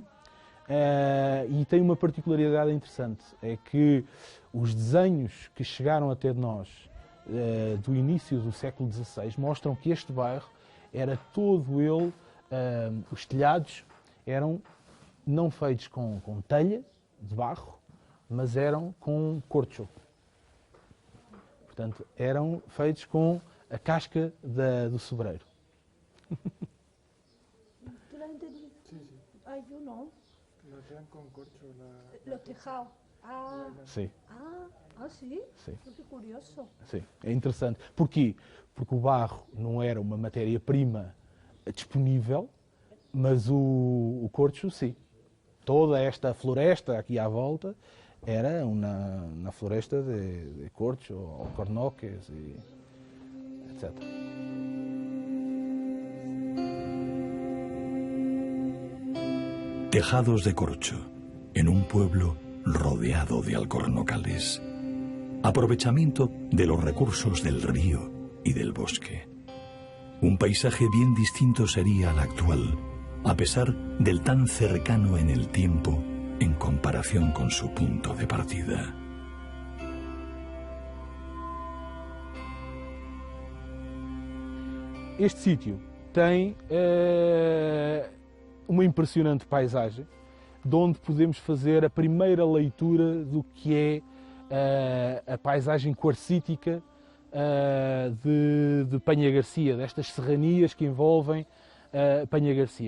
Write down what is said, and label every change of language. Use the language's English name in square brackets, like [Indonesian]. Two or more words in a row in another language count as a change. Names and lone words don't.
[Portuguese] E tem uma particularidade interessante, é que os desenhos que chegaram até nós do início do século XVI mostram que este bairro era todo ele, os telhados eram não feitos com telha de barro, mas eram com corcho. Portanto, eram feitos com a casca do sobreiro. [Spanish] ¿Tú la has entendido? Sí, sí. Ay, yo no. Lo hacían con corcho. Los tejados. Ah, [Portuguese] Sim, [Spanish] sí. [Portuguese] sim, [Spanish] Qué curioso. [Portuguese] sim. É interessante. Porquê? Porque o barro não era uma matéria-prima disponível, mas o corcho, sim. Toda esta floresta aqui à volta era uma floresta de corcho, alcornoques, etc. [Spanish] Tejados de corcho, en un pueblo rodeado de alcornocales. Aprovechamiento de los recursos del río y del bosque. Un paisaje bien distinto sería al actual, a pesar del tan cercano en el tiempo en comparación con su punto de partida. [Portuguese] Este sítio tem uma impressionante paisagem, de onde podemos fazer a primeira leitura do que é a paisagem quarcítica de Penha Garcia, destas serranias que envolvem Penha Garcia.